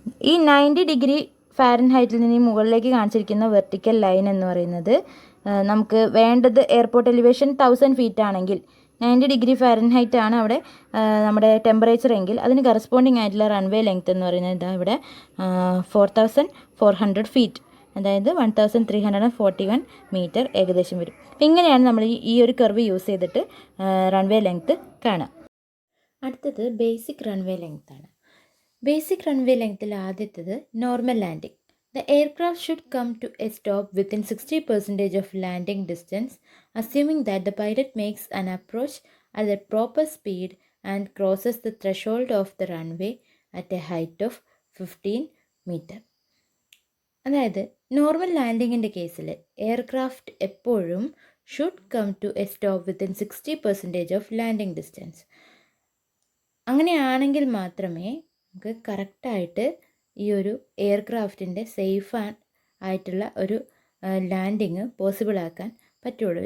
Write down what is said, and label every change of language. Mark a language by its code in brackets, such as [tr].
[ml] ഈ 90 ഡിഗ്രി ഫാരൻഹൈറ്റിൽ നിന്ന് മുകളിലേക്ക് കാണിച്ചിരിക്കുന്ന വെർട്ടിക്കൽ ലൈൻ എന്ന് പറയുന്നത് നമുക്ക് വേണ്ടത് എയർപോർട്ട് എലിവേഷൻ 1000 ഫീറ്റ് ആണെങ്കിൽ 90 ഡിഗ്രി ഫാരൻഹൈറ്റ് ആണ് അവിടെ നമ്മുടെ ടെമ്പറേച്ചർ എങ്കിൽ അതിന് കറസ്പോണ്ടിങ് ആയിട്ടുള്ള റൺവേ ലെങ്ത് എന്ന് പറയുന്നത് ഇതാ ഇവിടെ 4400 ഫീറ്റ്, അതായത് 1341 മീറ്റർ ഏകദേശം വരും. ഇങ്ങനെയാണ് നമ്മൾ ഈ ഒരു കർവ് യൂസ് ചെയ്തിട്ട് റൺവേ ലെങ്ത് കാണാം. അടുത്തത് ബേസിക് റൺവേ ലെങ്ത് ആണ്. ബേസിക് റൺവേ ലെങ്ത്തിൽ ആദ്യത്തത് normal landing. [en] The aircraft should come to a stop within 60% of landing distance, assuming that the pilot makes an approach at the proper speed and crosses the threshold of the runway at a height of 15 meter. [ml] അതായത് normal ലാൻഡിങ്ങിൻ്റെ കേസിൽ aircraft എപ്പോഴും [en] Should come to a stop within 60% of landing distance. [ml] അങ്ങനെയാണെങ്കിൽ മാത്രമേ നമുക്ക് കറക്റ്റായിട്ട് ഈ ഒരു എയർക്രാഫ്റ്റിൻ്റെ safe ആയിട്ടുള്ള ഒരു ലാൻഡിങ് പോസിബിൾ ആക്കാൻ പറ്റുള്ളൂ.